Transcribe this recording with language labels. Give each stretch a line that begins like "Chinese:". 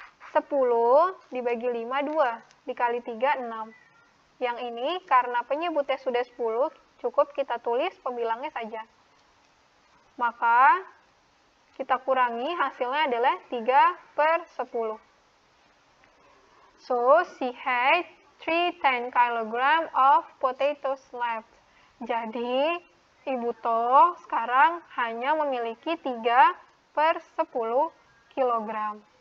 Indonesian: 10 dibagi 5, 2. Dikali 3, 6. Yang ini karena penyebutnya sudah 10, cukup kita tulis pembilangnya saja. Maka kita kurangi, hasilnya adalah 3/10.
English: So, she had 3/10 kilogram of potatoes left.
Indonesian: Jadi, Ibu To sekarang hanya memiliki 3/10 kilogram.